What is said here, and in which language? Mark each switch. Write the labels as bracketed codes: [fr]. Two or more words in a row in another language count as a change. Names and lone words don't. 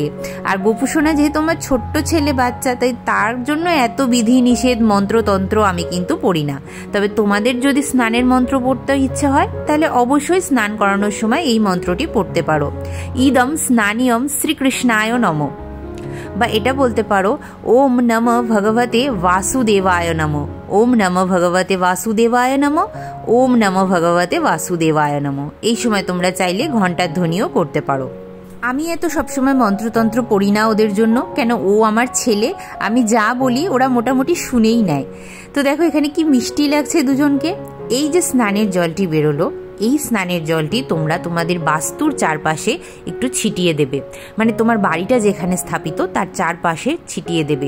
[bn] আর গোপু সোনা যেহেতু আমার ছোট্ট ছেলে বাচ্চা, তাই তার জন্য এত বিধি নিষেধ মন্ত্রতন্ত্র আমি কিন্তু পড়ি না। তবে তোমাদের যদি স্নানের মন্ত্র পড়তে ইচ্ছা হয় তাহলে অবশ্যই স্নান করানোর সময় এই মন্ত্রটি পড়তে পারো। [sa] ইদম স্নানিয়ম শ্রীকৃষ্ণায় নমঃ, [bn] বা এটা বলতে পারো [sa] ওম নমঃ ভগবতে বাসুদেবায় নমঃ, ওম নমঃ ভগবতে বাসুদেবায় নমঃ, ওম নমঃ ভগবতে বাসুদেবায় নমঃ। [bn] এই সময় তোমরা চাইলে ঘণ্টার ধ্বনিও করতে পারো। আমি এত সবসময় মন্ত্রতন্ত্র পড়ি না ওদের জন্য, কেন ও আমার ছেলে, আমি যা বলি ওরা মোটামুটি শুনেই নেয়। তো দেখো এখানে কি মিষ্টি লাগছে দুজনকে। এই যে স্নানের জলটি বেরোলো, এই স্নানের জলটি তোমরা তোমাদের বাস্তুর চারপাশে একটু ছিটিয়ে দেবে, মানে তোমার বাড়িটা যেখানে স্থাপিত তার চারপাশে ছিটিয়ে দেবে।